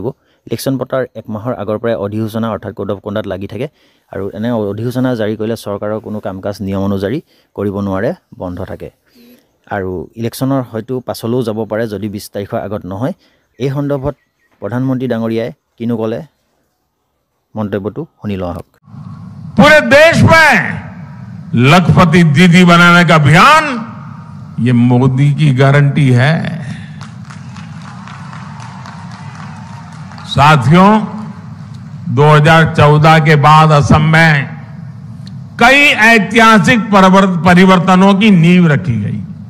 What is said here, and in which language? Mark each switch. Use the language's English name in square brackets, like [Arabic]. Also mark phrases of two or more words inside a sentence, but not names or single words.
[Assamese] ইলেকশ্যন পতাৰ 1 মাহৰ আগৰ পৰাই অধিসূচনা অৰ্থাৎ [English] code of conduct [Assamese] লাগি থাকে, আৰু এনে অধিসূচনা জাৰি কৰিলে চৰকাৰৰ কোনো কাম কাজ নিয়ম অনুযায়ী কৰিব নোৱাৰে, বন্ধ থাকে। আৰু ইলেকশ্যনৰ হয়তো পাছলৈও যাব পাৰে যদি 20 তাৰিখৰ আগত নহয়। এই সন্দৰ্ভত প্ৰধানমন্ত্ৰী ডাঙৰীয়াই কিনো ক'লে [Hindi] मंतव्य सुनी लो। पूरे देश में लखपति दीदी बनाने का अभियान ये मोदी की गारंटी है। साथियों, 2014 के बाद असम में कई ऐतिहासिक परिवर्तनों की नींव रखी गई।